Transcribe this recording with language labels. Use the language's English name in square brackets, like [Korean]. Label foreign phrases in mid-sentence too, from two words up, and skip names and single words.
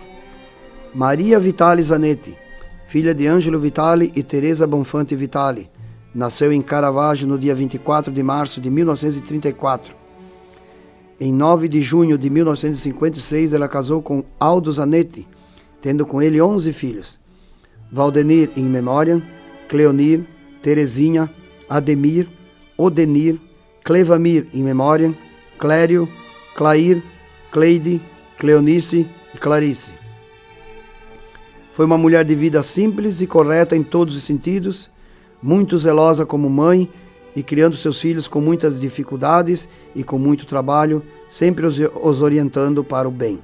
[Portuguese] Maria Vitali Zanetti, filha de Angelo Vitali e Teresa Bonfante Vitali, nasceu em Caravaggio no dia 24 de março de 1934. Em 9 de junho de 1956, ela casou com Aldo Zanetti, tendo com ele 11 filhos. Valdenir [Latin] in memoriam, [Portuguese] Cleonir, Terezinha, Ademir, Odenir, Clevamir [Latin] in memoriam, [Portuguese] Clério, Clair, Cleide, Cleonice e Clarice. Foi uma mulher de vida simples e correta em todos os sentidos, muito zelosa como mãe e criando seus filhos com muitas dificuldades e com muito trabalho, sempre os orientando para o bem.